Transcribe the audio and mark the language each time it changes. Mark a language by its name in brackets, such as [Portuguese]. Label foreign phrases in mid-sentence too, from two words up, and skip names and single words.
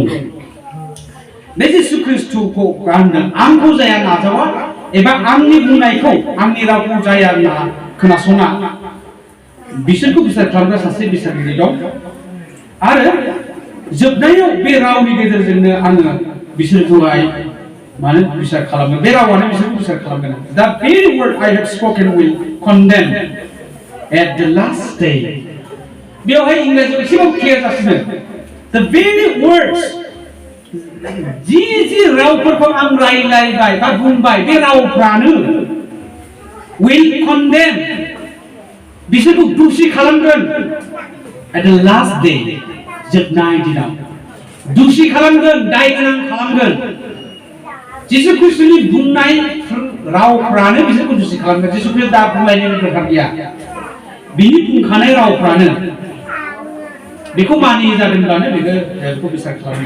[Bodo] बे जिसु ख्रीष्टखौ गानदों आंखौ जाया नाजावा एबा आंनि बुंनायखौ आंनि रावखौ जाया खोनासङा, बिसोरखौ बिसार खालामग्रा सासे बिसारगिरि दं. आरो जोबनायाव बे रावनि गेजेरजोंनो आङो बिसोरखौहाय माने बिसार खालामगोन. बे रावानो बिसोरखौ बिसार खालामगोन. [English] The very word I have spoken will condemn at the last day. [Bodo] बेवहाय इंराजियाव एसेबां क्लियार जासिनो. [English] The very words [Bodo] जि रावफोरखौ आं रायलायबाय बा बुंबाय बे रावफ्रानो [English] will condemn [Bodo] बिसोरखौ दुषि खालामगोन [English] at the last day. [Bodo] जोबनाय दिनाव दुषि खालामगोन, दाय गोनां खालामगोन. जिसु ख्रीष्टनि बुंनाय रावफ्रानो बिसोरखौ दुषि खालामगोन. जिसु ख्रीष्ट दा बुंलायनो दरकार गैया. बिनि बुंखानाय रावफ्रानो बेखौ मानियै जादोंब्लानो बेखौ बिसार खालामगोन.